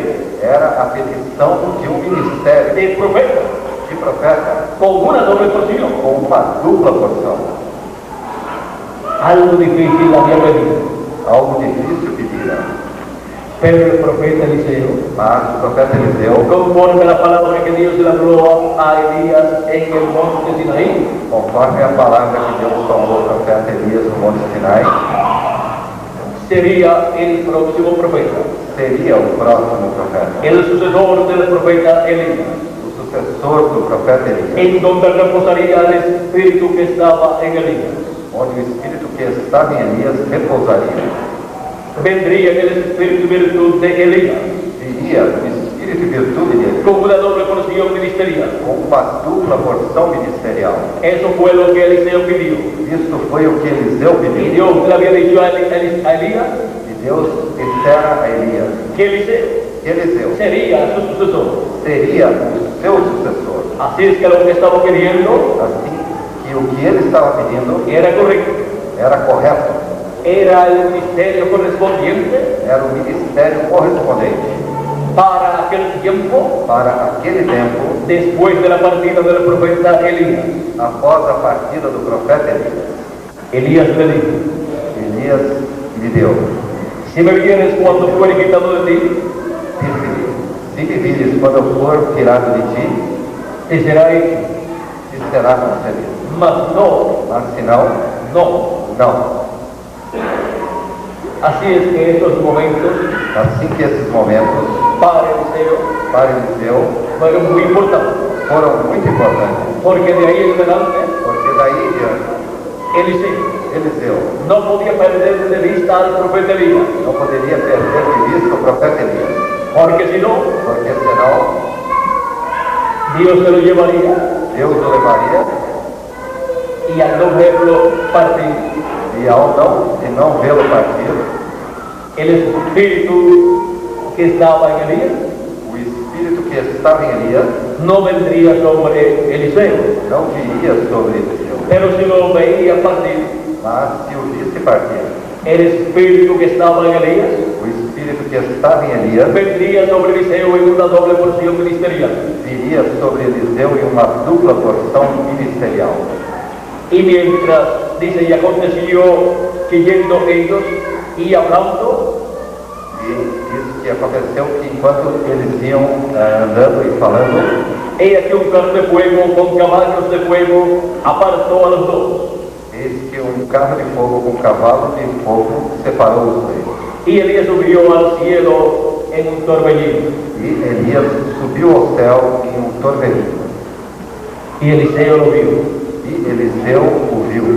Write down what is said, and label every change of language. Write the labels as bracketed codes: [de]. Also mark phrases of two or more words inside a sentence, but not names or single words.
[pt] era a petição de um ministério de profeta. [es] de profeta con una doble porción. [pt] com uma dupla porção. [es] Algo difícil había pedido. [pt] Algo difícil pedira. [es] Pero el profeta Eliseo, [pt] Mas o profeta Eliseu, [es] conforme la palabra que Dios le habló a Elías en el monte Sinaí, [pt] conforme a palavra que Deus falou ao profeta Elias no Monte Sinai, [es] sería el próximo profeta, [pt] seria o próximo profeta, [es] el sucesor del profeta Elías, [pt] o sucessor do profeta Elias, [es] en donde reposaría el espíritu que estaba en Elías. [pt] onde o Espírito que estava em Elias repousaria. [es] Vendría el espíritu y virtud de Elías, [pt] Viria o Espírito e virtude de Elias, [es] con una doble porción ministerial. [pt] com uma dupla porção ministerial. [es] Eso fue lo que Eliseo pidió. [pt] Isto foi o que Eliseu [es] Y [pt] pediu. [es] Dios le había dicho a Elías [pt] E Deus dissera a Elias [es] que Eliseo [pt] que Eliseu [es] sería su sucesor. [pt] seria o seu sucessor. [es] Así es que lo que estaba pidiendo [pt] Assim que o que ele estava pedindo [es] era correcto. [pt] era correto, [es] Era el ministerio correspondiente [pt] era o ministério correspondente [es] para aquel tiempo [pt] para aquele tempo, [es] después de la partida del profeta Elías. [pt] após a partida do profeta Elias. [es] Elías le dijo: [pt] Elias lhe deu, [es] si me vienes cuando fuere quitado de ti, [pt] disse-lhe, se me vires quando eu for tirado de ti, [es] te será hecho, [pt] te será concedido. [es] mas no, [pt] Mas se não, [es] no. [pt] não. [es] Así es que estos momentos [pt] Assim que esses momentos [es] para Eliseo [pt] para Eliseu [es] fueron muy importantes, [pt] foram muito importantes, [es] porque de ahí en adelante [pt] porque daí em diante [es] Eliseo [pt] Eliseu [es] no podía perder de vista al profeta Elías, [pt] não poderia perder de vista o profeta Elias, [es] porque si no, [pt] porque senão [es] Dios se lo llevaría [pt] Deus o levaria [es] y al no verlo partir, [pt] e e não vê-lo partir, [es] el espíritu que estaba en Elías [pt] o Espírito que estava em Elias [es] no vendría sobre Eliseo, [pt] não viria sobre Eliseu, [es] pero si lo veía partir, [pt] mas se o visse partir, [es] el espíritu que estaba en Elías [pt] o Espírito que estava em Elias [es] vendría sobre Eliseo en una doble porción ministerial. [pt] viria sobre Eliseu em uma dupla porção ministerial. [es] Y mientras, dice, y aconteció que yendo ellos y hablando, [pt] E isso que aconteceu que enquanto eles iam andando e falando, [es] he aquí un carro de fuego con caballos de fuego apartó a los dos. [pt] eis que um carro de fogo com cavalo de fogo separou os dois. [es] Y Elías subió al cielo en un torbellino. [pt] E Elias subiu ao céu em um torbellino. [es] Y Eliseo lo vio. [pt] E Eliseu o viu.